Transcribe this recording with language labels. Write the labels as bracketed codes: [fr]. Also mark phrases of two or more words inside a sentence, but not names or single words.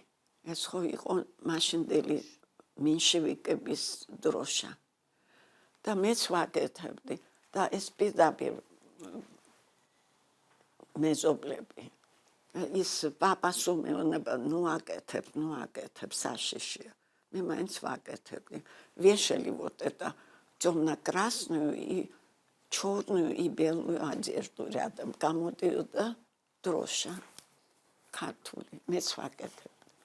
[ka] ეს ხო იყო მაშინდელი მინშევიკების დროშა. და მეც ვაკეთებდი და ეს პირდაპირ მეზობლები. ის პაპას უმეონება, ნუ აკეთებ сашишия. მე მაინც ვაკეთებდი. [ru] Вешали вот это темно-красную и черную и белую одежду рядом. [ka] Გამოდიოდა დროშა ქართული. მეც ვაკეთებდი.